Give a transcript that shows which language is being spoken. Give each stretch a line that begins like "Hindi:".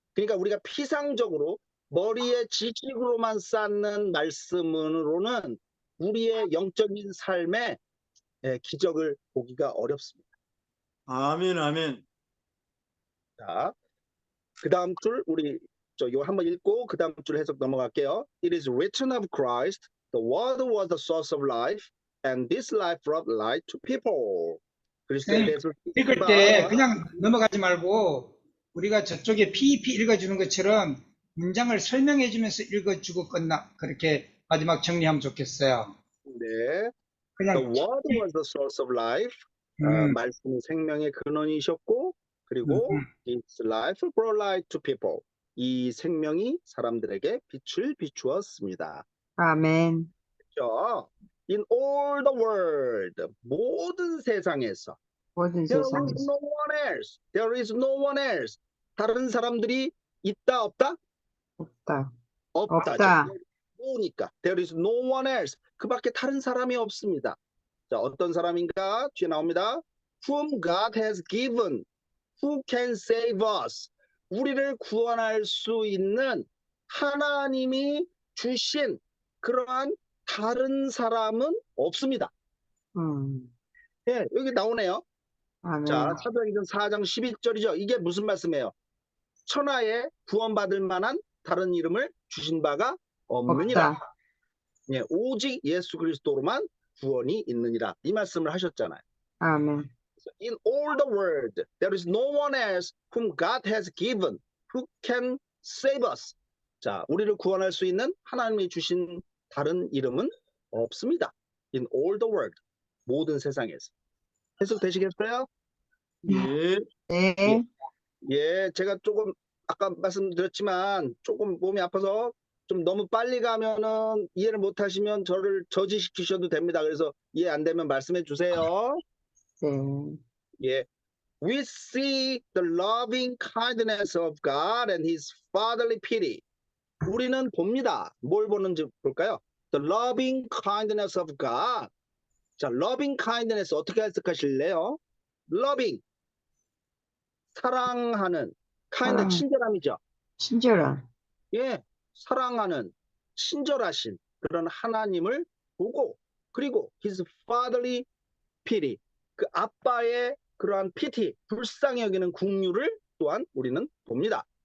Korean: 그러니까 우리가 피상적으로 머리에 지식으로만 쌓는 말씀으로는 우리의 영적인 삶에 기적을 보기가 어렵습니다. 아멘, 아멘. 자, 그 다음 줄 우리 요 한번 읽고 그 다음 줄 해석 넘어갈게요.
English: It is written of Christ, the word was the source of life, and this life brought light to people.
Korean: 그리스도에 대해서 읽을 때 그냥 넘어가지 말고 우리가 저쪽에 PEP 읽어주는 것처럼 문장을 설명해주면서 읽어주고 그렇게 마지막 정리하면 좋겠어요. 네.
English: The
Korean: 그냥
English: word was the source of life. 음,
Korean: 말씀이 생명의 근원이셨고 그리고
English: its life brought light to people.
Korean: 이 생명이 사람들에게 빛을 비추었습니다. 아멘. 그렇죠?
English: In all the world,
Korean: 모든 세상에서 모든
English: There is
Korean: 세상에서.
English: no one else. There is no one else.
Korean: 다른 사람들이 있다 없다? 없다. 없다죠. 없다. 오니까
English: There is no one else.
Korean: 그밖에 다른 사람이 없습니다. 자, 어떤 사람인가? 뒤에 나옵니다.
English: Whom God has given. Who can save us?
Korean: 우리를 구원할 수 있는 하나님이 주신 그러한 다른 사람은 없습니다. 예, 여기 나오네요. 아멘. 자, 사도행전 4장 11절이죠. 이게 무슨 말씀이에요? 천하에 구원받을 만한 다른 이름을 주신 바가 없느니라. 없다. 예, 오직 예수 그리스도로만 구원이 있느니라. 이 말씀을 하셨잖아요. 아멘.
English: In all the world, there is no one else whom God has given who can save us.
Korean: 자, 우리를 구원할 수 있는 하나님이 주신 다른 이름은 없습니다.
English: In all the world, 모든 세상에서.
Korean: 해석되시겠어요? 예, 네. 예, 제가 조금 아까 말씀드렸지만 조금 몸이 아파서 좀 너무 빨리 가면은 이해를 못 하시면 저를 저지시키셔도 됩니다. 그래서 이해 안 되면 말씀해 주세요. 네. 예.
English: We see the loving kindness of God and his fatherly pity.
Korean: 우리는 봅니다. 뭘 보는지 볼까요?
English: The loving kindness of God.
Korean: 자, loving kindness 어떻게 해석하실래요?
English: loving
Korean: 사랑하는
English: kind
Korean: 사랑. 친절함이죠. 친절한. 예, 사랑하는 친절하신 그런 하나님을 보고 그리고
English: his fatherly pity
Korean: 그 아빠의 그러한 pity 불쌍히 여기는 긍휼을 또한 우리는 봅니다.